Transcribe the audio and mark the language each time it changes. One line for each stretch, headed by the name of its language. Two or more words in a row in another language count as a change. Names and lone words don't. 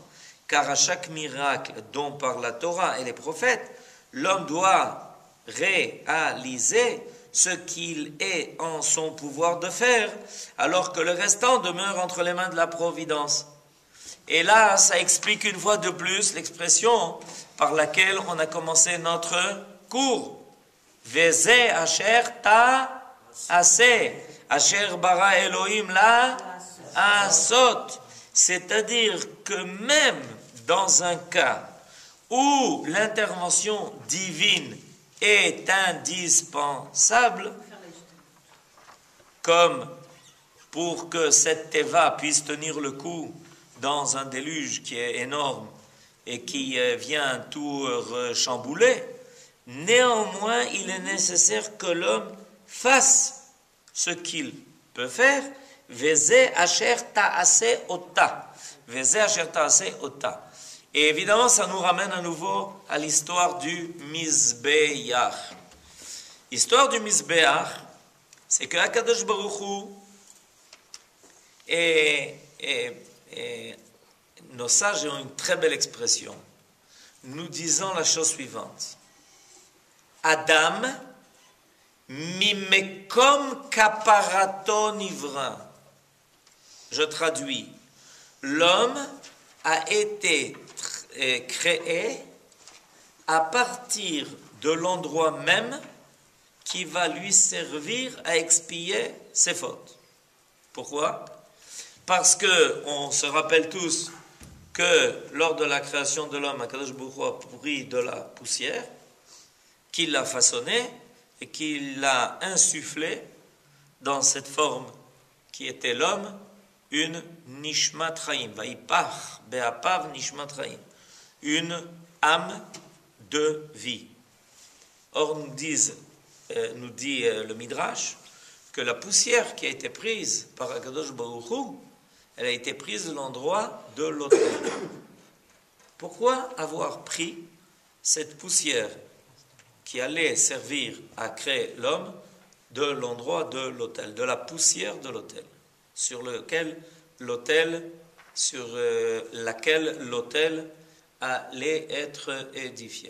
French: Car à chaque miracle dont parle la Torah et les prophètes, l'homme doit réaliser ce qu'il est en son pouvoir de faire, alors que le restant demeure entre les mains de la providence. Et là, ça explique une fois de plus l'expression par laquelle on a commencé notre cours.
Hebrew: וזה אשר תעשה, אשר ברא אלהים לעשות.
French: C'est-à-dire que même dans un cas où l'intervention divine est indispensable, comme pour que cette teva puisse tenir le coup dans un déluge qui est énorme et qui vient tout chambouler, néanmoins il est nécessaire que l'homme fasse ce qu'il peut faire.
Hebrew: וזה אשר תעשה אותה. וזה אשר תעשה אותה.
French: Et évidemment, ça nous ramène à nouveau à l'histoire du Mizbeach. L'histoire du Mizbeach, c'est que
Hebrew: הקדוש ברוך הוא
French: nos sages ont une très belle expression, nous disant la chose suivante.
Hebrew: אדם, ממקום כפרתו נברא.
French: Je traduis. L'homme a été créé à partir de l'endroit même qui va lui servir à expier ses fautes. Pourquoi? Parce que on se rappelle tous que lors de la création de l'homme,
Hebrew: הקדוש ברוך הוא
French: a pris de la poussière, qu'il l'a façonnée et qu'il l'a insufflé dans cette forme qui était l'homme, une
Hebrew: נשמת חיים, ויפח באפיו נשמת חיים,
French: une âme de vie. Or nous dit le Midrash que la poussière qui a été prise par
Hebrew: הקדוש ברוך הוא,
French: elle a été prise de l'endroit de l'autel. Pourquoi avoir pris cette poussière qui allait servir à créer l'homme de l'endroit de l'autel, de la poussière de l'autel, sur laquelle l'autel allait être édifié?